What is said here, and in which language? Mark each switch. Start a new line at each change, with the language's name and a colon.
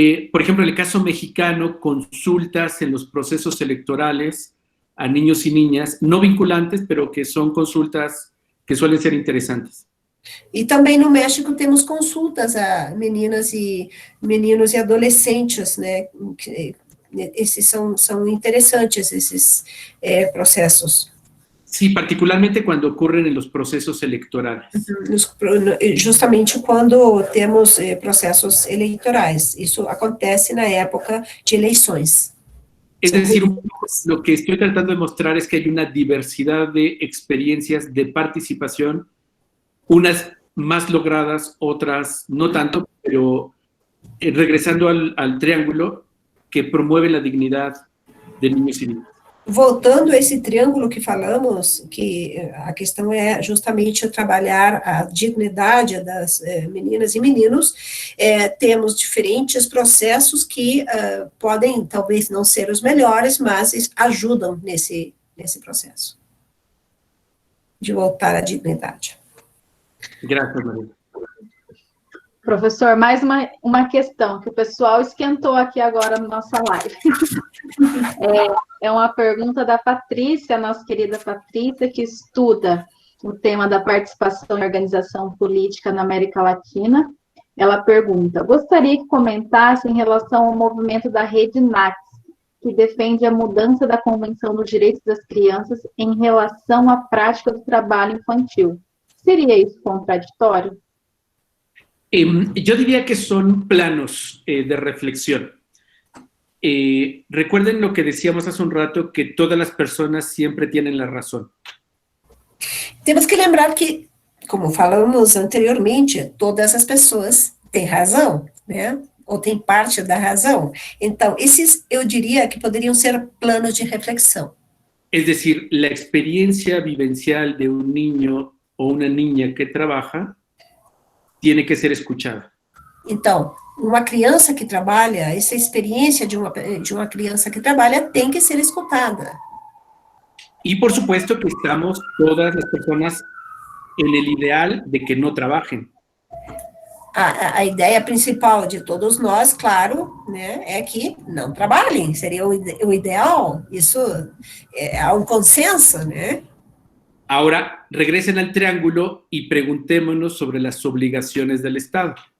Spanish: Por ejemplo, en el caso mexicano, consultas en los procesos electorales a niños y niñas, no vinculantes, pero que son consultas que suelen ser interesantes.
Portuguese: E também no México temos consultas a meninas e meninos e adolescentes, né? Esses são interessantes, esses processos.
Spanish: Sí, particularmente cuando ocurren en los procesos electorales.
Portuguese: Justamente quando temos processos eleitorais. Isso acontece na época de eleições.
Spanish: Es decir, lo que estoy tratando de mostrar es que hay una diversidad de experiencias de participación, unas más logradas, otras no tanto, pero regresando al triángulo que promueve la dignidad de niños y niñas.
Portuguese: Voltando a esse triângulo que falamos, que a questão é justamente trabalhar a dignidade das meninas e meninos, temos diferentes processos que podem, talvez, não ser os melhores, mas ajudam nesse processo de voltar à dignidade.
Spanish: Gracias, Maria.
Portuguese: Professor, mais uma questão que o pessoal esquentou aqui agora na nossa live. É uma pergunta da Patrícia, nossa querida Patrícia, que estuda o tema da participação em organização política na América Latina. Ela pergunta: gostaria que comentasse em relação ao movimento da Rede NACS, que defende a mudança da Convenção dos Direitos das Crianças em relação à prática do trabalho infantil.
Spanish: ¿Sería isso contradictorio? Yo diría que son planos de reflexión. Recuerden lo que decíamos hace un rato, que todas las personas siempre tienen la razón.
Portuguese: Temos que lembrar que, como falamos anteriormente, todas as pessoas têm razão, né? Ou têm parte da razão. Então, esses, eu diria que poderiam ser planos de reflexão.
Spanish: Es decir, la experiencia vivencial de un niño o una niña que trabaja tiene que ser escuchada.
Portuguese: Então, uma criança que trabalha, essa experiência de uma criança que trabalha tem que ser escutada.
Spanish: Y por supuesto que estamos todas las personas en el ideal de que no trabajen.
Portuguese: A ideia principal de todos nós, claro, né, é que não trabalhem, seria o ideal, isso há um consenso, né?
Spanish: Ahora, regresen al triángulo y preguntémonos sobre las obligaciones del Estado.